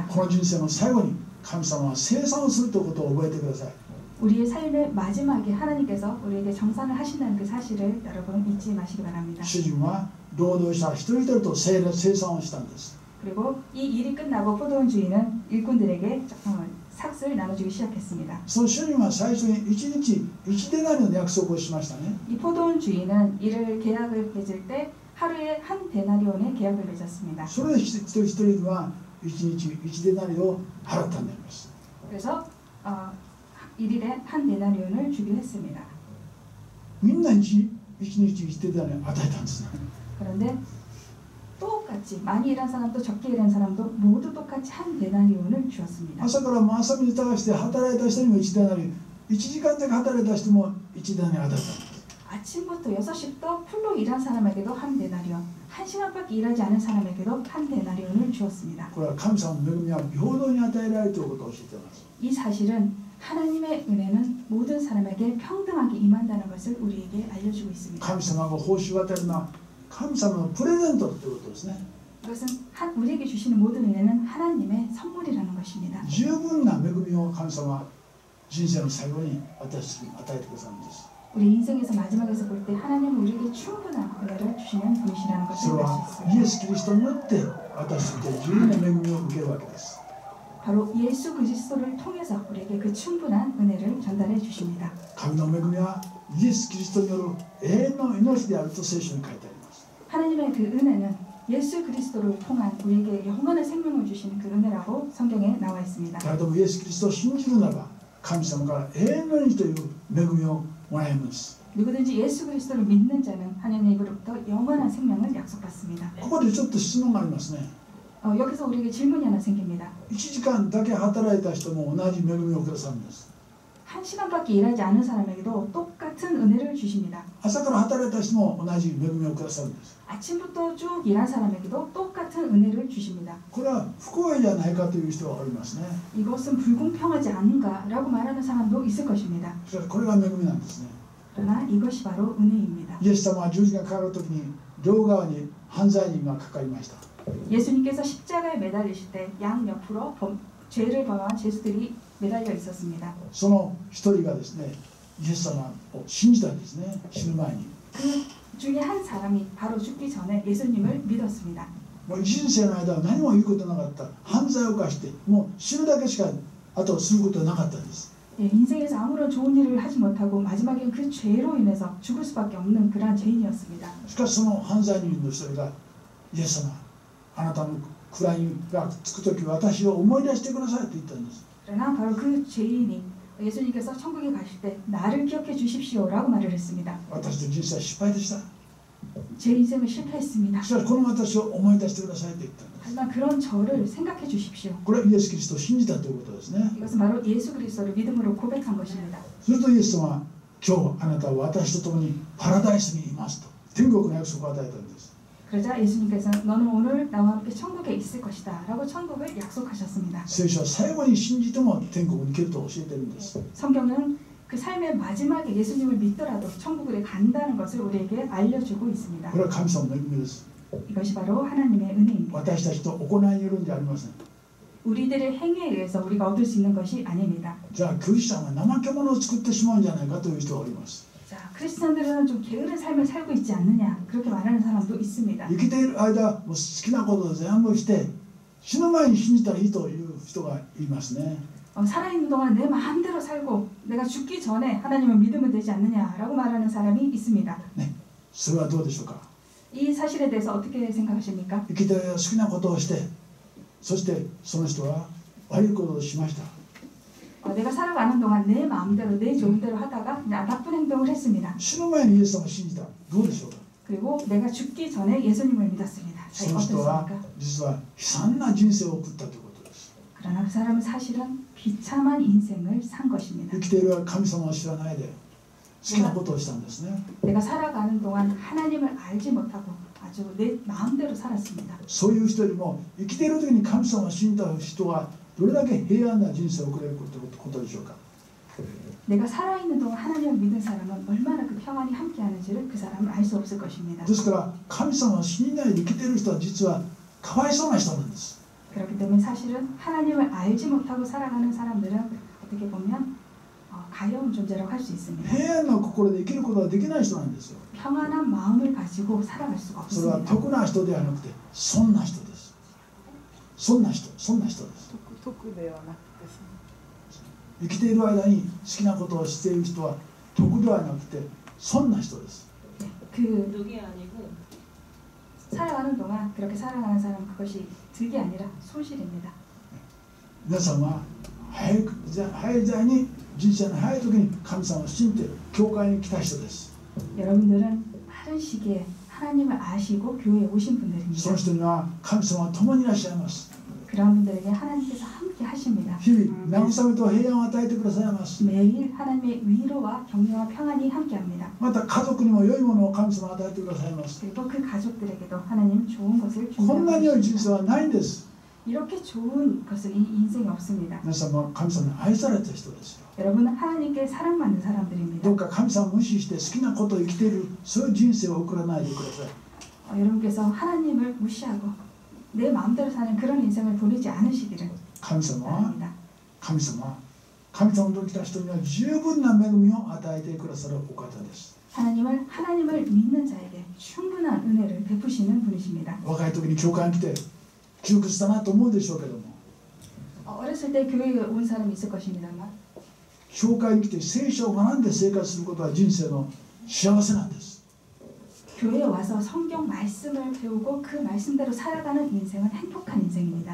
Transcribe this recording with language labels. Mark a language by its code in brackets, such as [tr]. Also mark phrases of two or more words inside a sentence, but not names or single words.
[ja] この人生の最後に神様は生産をするということを覚えてください。 [ko] 우리의 삶의 마지막에 하나님께서 우리에게 정산을 하신다는 그 사실을 여러분 잊지 마시기 바랍니다. [ja] 主人は労働者一人一人と生産をしたんです。 [ko] 그리고 이 일이 끝나고 포도원 주인은 일꾼들에게 삭을 나눠주기 시작했습니다. [ja] その主人は最初に1日1デナリの約束をしましたね。 [ko] 이 포도원 주인은 이를 계약을 맺을 때 하루에 한 데나리온의 계약을 맺었습니다. [ja] それで一人一人は1日1デナリを払ったんであります。 [ko] 그래서 일일에 한 데나리온을 주기로 했습니다. [ja] みんな1日1デナリを与えたんですね。 [ko] 그런데 똑같이 많이 일한 사람도 적게 일한 사람도 모두 똑같이 한 데나리온을 주었습니다. [ja] 朝から朝水探して働いた人にも1デナリ、1時間だけ働いた人も1デナリ与えたんです。 [ko] 아침부터 6시부터 풀로 일한 사람에게도 한 데나리온, 1시간밖에 일하지 않은 사람에게도 한 데나리온을 주었습니다. [ja] これは神様の恵みは平等に与えられるということを教えています。 [ko] 이 사실은 하나님의 은혜는 모든 사람에게 평등하게 임한다는 것을 우리에게 알려주고 있습니다. [ja] 神様が報酬を与えるのは神様のプレゼントということですね。 [ko] 이것은 우리에게 주시는 모든 은혜는 하나님의 선물이라는 것입니다. [ja] 十分な恵みを神様は人生の最後に私に与えてくださるんです。 [ko] 우리 인생에서 마지막에서 볼 때 하나님은 우리에게 충분한 은혜를 주시는 분이시라는 [ja] そ [ko] 것을 [ja] れ [ko] 알 [ja] は [ko] 수 [ja] イ [ko] 있습니다. [ja] エス・キリストによって私たちは十分な恵みを受けるわけです。 [ko] 바로 예수 그리스도를 통해서 우리에게 그 충분한 은혜를 전달해 주십니다. [ja] 神の恵みはイエス・キリストによる永遠の命であると聖書に書いてあります。 [ko] 하나님의 그 은혜는 예수 그리스도를 통한 우리에게 영원한 생명을 주시는 그 은혜라고 성경에 나와 있습니다. [ja] 誰でもイエス・キリストを信じるならば神様から永遠の命という恵みをもらえます。 [ko] 누구든지 예수 그리스도를 믿는 자는 하나님으로부터 영원한 생명을 약속받습니다. [ja] ここでちょっと質問がありますね。 [ko] 여기서 우리에게 질문이 하나 생깁니다. [ja] 1 時間だけ働いた人も同じ恵みをくださるんです。 [ko] 1시간밖에 일하지 않은 사람에게도 똑같은 은혜를 주십니다. [ja] 朝から働いた人も同じ恵みをくださるんです。 [ko] 아침부터 쭉 일한 사람에게도 똑같은 은혜를 주십니다. [ja] これは不公平じゃないかという人がおりますね。 [ko] 이것은 불공평하지 않은가라고 말하는 사람도 있을 것입니다. [ja] しかしこれが恵みなんですね。 [ko] 그러나 이것이 바로 은혜입니다. [ja] イエス様は十字架にかかるときに両側に犯罪人がかかりました。 [ko] 예수님께서 십자가에 매달리실 때 양 옆으로 죄를 범한 죄수들이 매달려 있었습니다. [ja] その一人がですね、イエス様を信じたんですね、死ぬ前に。 [ko] 그 중에 한 사람이 바로 죽기 전에 예수님을 믿었습니다. [ja] もう人生の間は何も言うことなかった。犯罪を犯してもう死ぬだけしかあとすることはなかったんです。 [ko] 인생에서 아무런 좋은 일을 하지 못하고 마지막엔 그 죄로 인해서 죽을 수밖에 없는 그러한 죄인이었습니다. [ja] しかしその犯罪人の一人がイエス様、あなたの位がつくとき私を思い出してくださいと言ったんです。 [ko] 그러나 바로 그 죄인이 예수님께서 천국에 가실 때 나를 기억해 주십시오라고 말을 했습니다. [ja] 私の人生は失敗でした。 [ko] 제 인생은 실패했습니다. [ja] しかしこの私を思い出してくださいと言ったんです。 [ko] 하지만 그런 저를 생각해 주십시오. [ja] これはイエス・キリストを信じたということですね。 [ko] 이것은 바로 예수 그리스도를 믿음으로 고백한 것입니다. [ja] するとイエス様は今日あなたは私と共にパラダイスにいますと天国の約束を与えたんです。 [ko] 그러자 예수님께서는 너는 오늘 나와 함께 천국에 있을 것이다 라고 천국을 약속하셨습니다. [ja] 聖書は最後に信じても天国に行けると教えているんです。 [ko] 성경은 그 삶의 마지막에 예수님을 믿더라도 천국에 간다는 것을 우리에게 알려주고 있습니다. [ja] これは神様の恵みです。 [ko] 이것이 바로 하나님의 은혜입니다. [ja] 私たちと行いによるんじゃありません。 [ko] 우리들의 행위에 의해서 우리가 얻을 수 있는 것이 아닙니다. [ja] じゃあクリスチャンは怠け者を作ってしまうんじゃないかという人がおります。 [ko] 자, 크리스천들은 좀 게으른 삶을 살고 있지 않느냐 그렇게 말하는 사람도 있습니다. [ja] 生きている間もう好きなことを全部して死ぬ前に信じたらいいという人がいますね。 [ko] 살아있는 동안 내 마음대로 살고 내가 죽기 전에 하나님을 믿으면 되지 않느냐라고 말하는 사람이 있습니다. [ja] ね、それはどうでしょうか。 [ko] 이 사실에 대해서 어떻게 생각하십니까? [ja] 生きている間好きなことをしてそしてその人は悪いことをしました。 [ko] 내가 살아가는 동안 내 마음대로 내 좋은 대로 하다가 나쁜 행동을 했습니다. [ja] 死ぬ前にイエス様を信じた。どうでしょうか。 [ko] 그리고 내가 죽기 전에 예수님을 믿었습니다. [ja] その人は [ko] 어떻습니까? [ja] 実は悲惨な人生を送ったということです。 [ko] 그러나 그 사람은 사실은 비참한 인생을 산 것입니다. [ja] 生きている間神様を知らないで好きなことをしたんですね。 [ko] 내가 살아가는 동안 하나님을 알지 못하고 아주 내 마음대로 살았습니다. [ja] そういう人よりも生きている時に神様を信じた人はどれだけ平安な人生を送れることでしょうか。 [ko] 내가 살아있는 동안 하나님을 믿은 사람은 얼마나 그 평안이 함께하는지를 그 사람은 알 수 없을 것입니다. [ja] ですから神様を信じないで生きている人は実はかわいそうな人なんです。 [ko] 그렇기 때문에 사실은 하나님을 알지 못하고 살아가는 사람들은 어떻게 보면 가여운 존재라고 할 수 있습니다. [ja] 平安な心で生きることができない人なんですよ。 [ko] 평안한 마음을 가지고 살아갈 수가 [ja] それは [ko] 없습니다. [ja] 得な人ではなくて損な人です。損な人です。得ではなくですね。生きている間に好きなことをしている人は得ではなくて損な人です。 [ko] 그 덕이 아니고 살아가는 동안 그렇게 살아가는 사람은 그것이 득이 아니라 손실입니다. [ja] 皆さんは早い時代に人生の早い時に神様を信じて教会に来た人です。 [ko] 여러분들은 빠른 시기에 하나님을 아시고 교회에 오신 [ja] そ [ko] 분들입니다. [ja] の人には神様は共にいらっしゃいます。 [ko] 그런 분들에게 하나님께서 함께 하십니다. [ja] 日々慰めと平安を与えてくださいます。 [ko] 매일 하나님의 위로와 격려와 평안이 함께합니다. [ja] また家族にも良いものを神様は与えてくださいます。 [ko] 그리고 그 가족들에게도 하나님 좋은 것을 [ja] こんなに良い人 [ko] 준비하고 [ja] 生はないんです。 [ko] 이렇게 좋은 것은 이 인생에 없습니다. [ja] 皆さんは神様に愛された人ですよ。 [ko] 여러분은 하나님께 사랑받는 사람들입니다. [ja] どうか神様を無視して好きなことを生きているそういう人生を送らないでください。 [ko] 여러분께서 하나님을 무시하고 내 마음대로 사는 그런 인생을 보내지 않으시기를 [ja] 神様は [ko] 바랍니다. [ja] 神様と来た人には十分な恵みを与えてくださるお方です。 [ko] 하나님을 믿는 자에게 충분한 은혜를 베푸시는 분이십니다. [ja] 若い時に教会に来て窮屈だなと思うでしょうけども [ko] 어렸을 때 교회에 온 사람이 있을 것입니다만 [ja] 教会に来て聖書を学んで生活することは人生の幸せなんです。 [ko] 교회에 와서 성경 말씀을 배우고 그 말씀대로 살아가는 인생은 행복한 인생입니다.